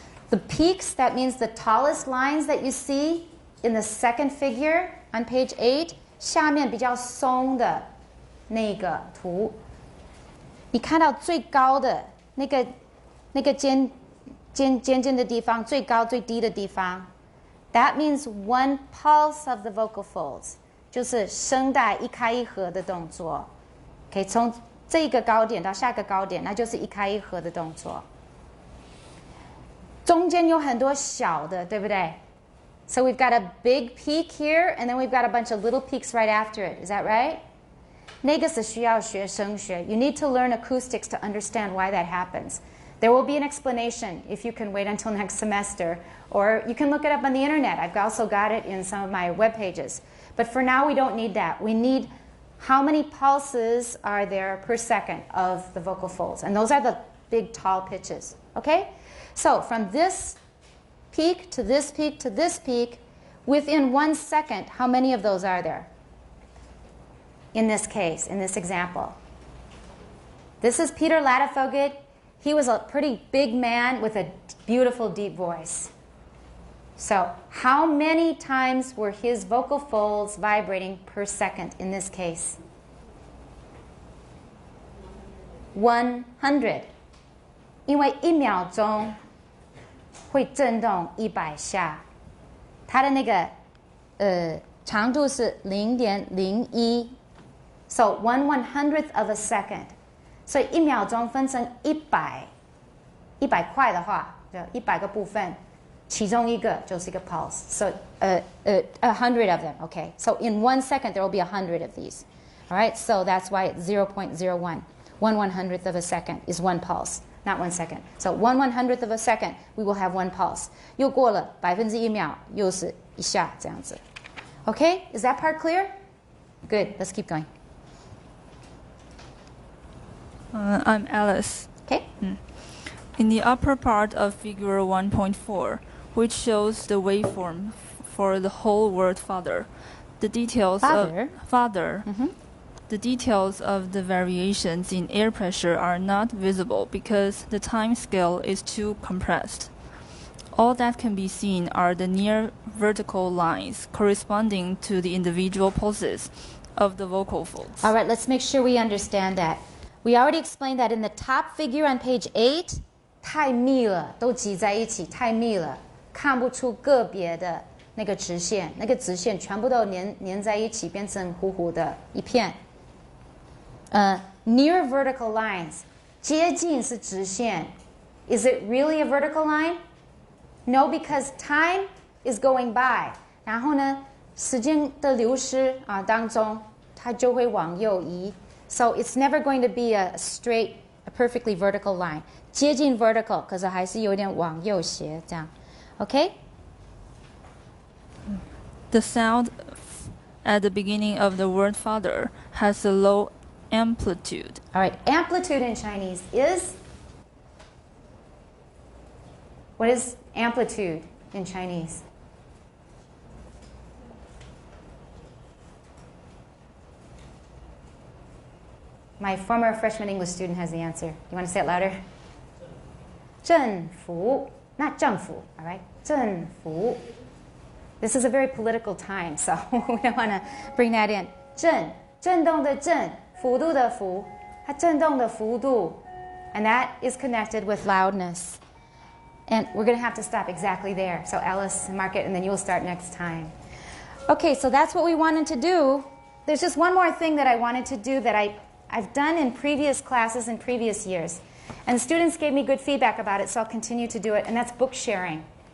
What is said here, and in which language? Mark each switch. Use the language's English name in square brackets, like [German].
[English] The peaks, that means the tallest lines that you see in the second figure on page 8, [Chinese] 下面比较松的那个图，你看到最高的那个尖的地方，最高最低的地方， [English] that means one pulse of the vocal folds， [Chinese] 就是声带一开一合的动作。可以从这个高点到下个高点，那就是一开一合的动作。中间有很多小的，对不对？ [English] So we've got a big peak here, and then we've got a bunch of little peaks right after it. Is that right? [Chinese] 那个是需要学声学。 [English] You need to learn acoustics to understand why that happens. There will be an explanation if you can wait until next semester, or you can look it up on the internet. I've also got it in some of my web pages. But for now, we don't need that. We need how many pulses are there per second of the vocal folds. And those are the big, tall pitches. Okay? So from this peak to this peak to this peak, within 1 second, how many of those are there? In this case, in this example. This is Peter Ladefoged. He was a pretty big man with a beautiful, deep voice. So how many times were his vocal folds vibrating per second in this case? 100. [Chinese] 因为1秒钟会震动100下，它的那个长度是0.01 [English] So 1/100th of a second. [Chinese] 所以1秒钟分成100块的话，就100个部分，其中一个就是一个 pulse. [English] So 100 of them. Okay. So in 1 second there will be 100 of these. All right. So that's why it's 0.01. 1/100th of a second is 1 pulse, not 1 second. So 1/100th of a second we will have 1 pulse. [Chinese] 又过了1秒，又是一下这样子。 [English] Okay. Is that part clear? Good. Let's keep going. I'm Alice. Okay. In the upper part of figure 1.4, which shows the waveform for the whole word father, the details Father? of father, the details of the variations in air pressure are not visible because the time scale is too compressed. All that can be seen are the near vertical lines corresponding to the individual pulses of the vocal folds. All right, let's make sure we understand that. We already explained that in the top figure on page 8, [Chinese] 太密了，都挤在一起，太密了，看不出个别的那个直线，那个直线全部都粘在一起，变成糊糊的一片。 [English] Near vertical lines， [Chinese] 接近是直线。 [English] Is it really a vertical line? No, because time is going by. [Chinese] 然后呢，时间的流失当中，它就会往右移。 [English] So it's never going to be a straight, a perfectly vertical line. [Chinese] 接近 vertical， 可是还是有点往右斜这样。 [English] Okay? The sound at the beginning of the word father has a low amplitude. All right, amplitude in Chinese is? What is amplitude in Chinese? My former freshman English student has the answer. You want to say it louder? 振幅, not 政府, all right? [Chinese] 振幅. [English] This is a very political time, so we don't want to bring that in. [Chinese] 震动的震, 幅度的幅, 它震动的幅度, [English] and that is connected with loudness. And we're going to have to stop exactly there. So Alice, mark it, and then you'll start next time. Okay, so that's what we wanted to do. There's just one more thing that I wanted to do that I've done in previous classes in previous years. And students gave me good feedback about it, so I'll continue to do it, and that's book sharing.